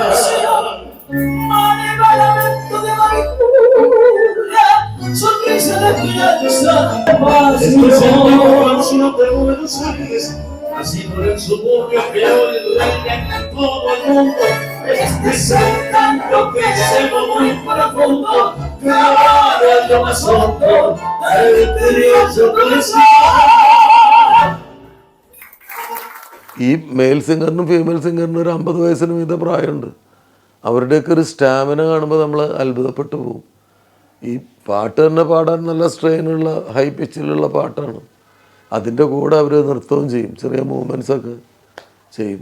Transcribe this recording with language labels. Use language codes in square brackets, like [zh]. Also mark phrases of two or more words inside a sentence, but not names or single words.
[es] lamento de amargura, sonrisa de esperanza, paz y canción de Buenos Aires, así por el suburbio que hoy reina en todo el mundo, este canto que se va muy profundo, grabado en lo más hondo del misterioso corazón. [ml] ഈ [en] male singer female singer [ml] ഒരു 50 വയസ്സിന് മീതെ പ്രായമുണ്ട്. അവരുടെയൊക്കെ ഒരു സ്റ്റാമിന കാണുമ്പോൾ നമ്മൾ അത്ഭുതപ്പെട്ടു പോകും. ഈ പാട്ട് തന്നെ പാടാൻ നല്ല സ്ട്രെയിനുള്ള [en] high pitch [ml] പാട്ടാണ്. അതിൻ്റെ കൂടെ അവർ നൃത്തവും ചെയ്യും, ചെറിയ മൂവ്മെൻറ്റ്സൊക്കെ ചെയ്യും.